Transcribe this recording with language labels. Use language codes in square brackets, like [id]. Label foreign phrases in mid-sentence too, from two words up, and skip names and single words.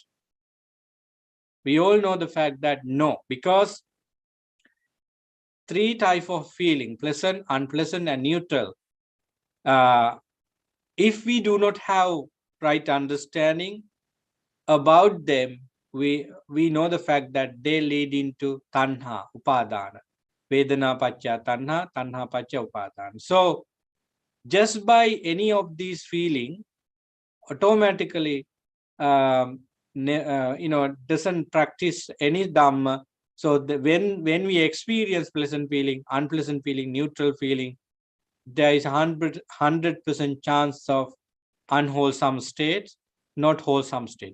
[en] We all know the fact that no, because three types of feeling, pleasant, unpleasant, and neutral. If we do not have right understanding about them, we know the fact that they lead into [pi] tanha, upadana. Vedana pacha tanha, tanha pacha upadana. [en] So just by any of these feeling, automatically doesn't practice any Dhamma. So when we experience pleasant feeling, unpleasant feeling, neutral feeling, there is 100% chance of unwholesome state, not wholesome state.